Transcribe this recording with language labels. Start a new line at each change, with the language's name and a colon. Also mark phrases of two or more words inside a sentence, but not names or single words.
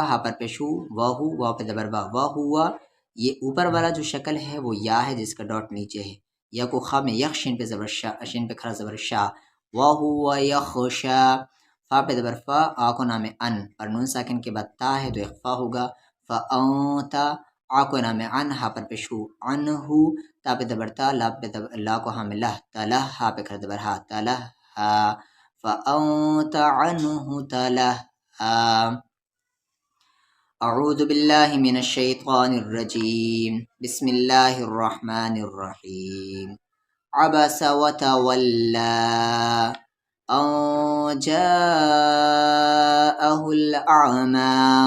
Urdu: ہا پر پیش ہو، واہو، وا پہ زبر وا، وا ہوا، یہ اوپر والا جو شکل ہے وہ یا ہے جس کا ڈاٹ نیچے ہے، یا کو خا میں یک، شین پہ زبر شا، شین پہ کھڑا زبر شا، واہو یخشا، فا پہ زبر فا، آ کو نام ان پر نون ساکن کے بعد تا ہے تو اخفا ہوگا، فانتا، آ کو نام ان، ہا پر پیش ہو، انہو، تا پہ زبر تا، لا کو ہم لہ، تلہ، ہا پہ کھڑا زبر ہا، تلہ ہا،
Arabic: فأنت عنه تلهى۔ اعوذ باللہ من الشیطان الرجیم، بسم اللہ الرحمن الرحیم، عبس وتولى ان جاءه الأعمى